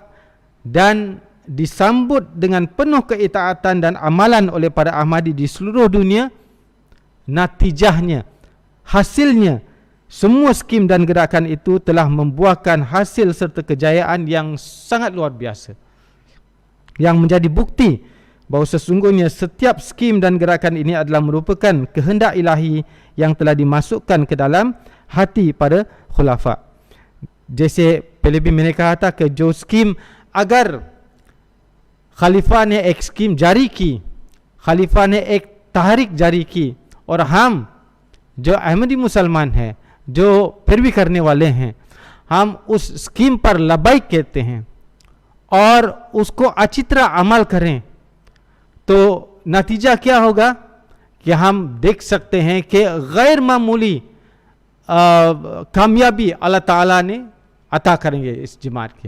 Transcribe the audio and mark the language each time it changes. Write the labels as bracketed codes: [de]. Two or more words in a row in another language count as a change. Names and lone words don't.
[ms] dan disambut dengan penuh keitaatan dan amalan oleh para Ahmadi di seluruh dunia, natijahnya, hasilnya, semua skim dan gerakan itu telah membuahkan hasil serta kejayaan yang sangat luar biasa, yang menjadi bukti bahawa sesungguhnya setiap skim dan gerakan ini adalah merupakan kehendak ilahi yang telah dimasukkan ke dalam hati pada khulafa. [hi] Jaiसे पहले भी मैंने कहा था कि जो स्कीम अगर खलीफा ने एक स्कीम जारी की, खलीफा ने एक तहरीक जारी की, और हम जो अहमदी मुसलमान हैं, जो पैरवी करने वाले हैं, हम उस स्कीम पर लबैक कहते हैं और उसको अच्छी तरह अमल करें, तो नतीजा क्या होगा कि हम देख सकते हैं कि गैर मामूली कामयाबी अल्लाह ताला ने अता करेंगे इस जमात के।